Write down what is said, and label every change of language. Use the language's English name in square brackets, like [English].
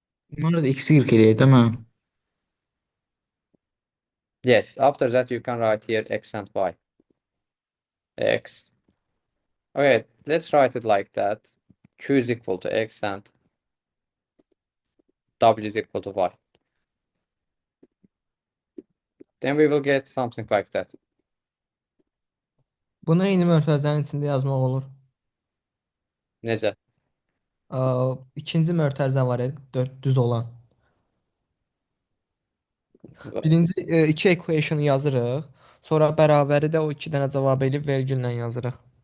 [Azerbaijani] Bunları da x eləyək, [Turkish] değil mi? [English] Yes, after that you can write here x and y. X. Okay, let's write it like that. Q is equal to x and W is equal to y. Then we will get something like that. [Azerbaijani] Bunu eyni mötərizənin içində yazmaq olur. Necə? İkinci mötərizə var, düz olan. Birinci iki equation yazırıq. Sonra bərabəri də o iki dənə cavab eləyib vergüllə yazırıq.